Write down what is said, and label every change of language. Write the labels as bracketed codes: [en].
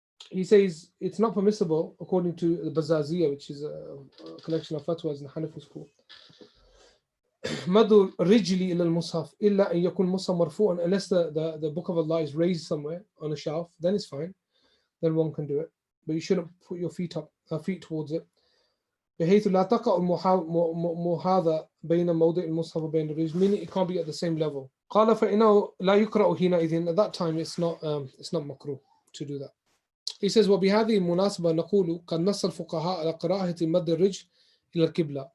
[en] He says it's not permissible according to the Bazaziyah, which is a collection of fatwas in the Hanafi school. [ar] مَدُّ الرِّجْلِ إِلَى الْمُصْحَفِ إِلَّا أَن يَكُونَ الْمُصْحَفُ مَرْفُوعًا. [en] Unless the book of Allah is raised somewhere on a shelf, then it's fine. Then one can do it. But you shouldn't put your feet towards it. [ar] بحيث لا تقع المحاذاة بين موضع المصحف وبين الرجل, [en] meaning it can't be at the same level. [ar] قال فإنه لا يقرأ حينئذ. [en] At that time it's not makruh to do that. He says [ar] وبهذه المناسبة نقول قد نص الفقهاء على قراءة مد الرجل إلى القبلة.